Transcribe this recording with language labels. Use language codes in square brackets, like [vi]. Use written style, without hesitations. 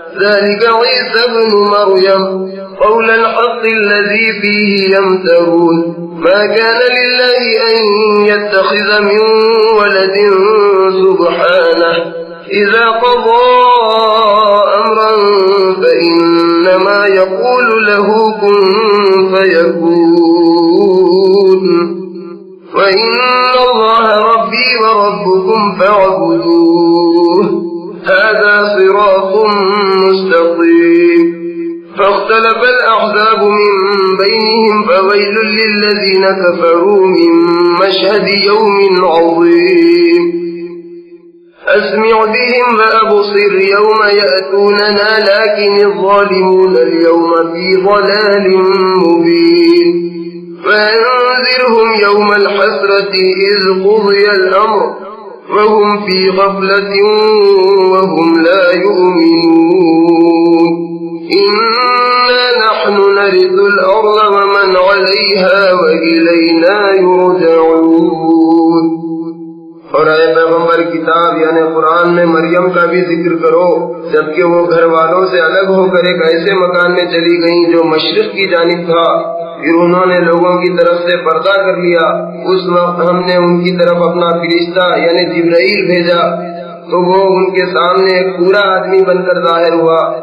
[ar] ذلك عيسى ابن مريم قول الحق الذي فيه يمترون ما كان لله أن يتخذ من ولد سبحانه إذا قضى أمرا فإنما يقول له كن فيكون وَإِنَّ اللَّهَ رَبِّي وَرَبُّكُمْ فَاعْبُدُوهُ هَذَا صِرَاطٌ مُسْتَقِيمٌ فاختلف الأحزاب من بينهم فويل للذين كفروا من مشهد يوم عظيم أسمع بهم وأبصر يوم يأتوننا لكن الظالمون اليوم في ضلال مبين فأنذرهم يوم الحسرة إذ قضي الأمر وهم في غفلة وهم لا يؤمنون إنا نحن نرث الأرض ومن عليها وإلينا يرجعون. [ur] اور اے پیغمبر کتاب یعنی قرآن میں مریم کا بھی ذکر کرو جبکہ وہ گھر والوں سے الگ ہو کر ایک ایسے مکان میں چلی گئیں جو مشرق کی جانب تھا. پھر انہوں نے لوگوں کی طرف سے پردہ کر لیا. اس وقت ہم نے ان کی طرف اپنا فرشتہ یعنی جبرائیل بھیجا تو وہ ان کے سامنے ایک پورا آدمی بن کر ظاہر ہوا.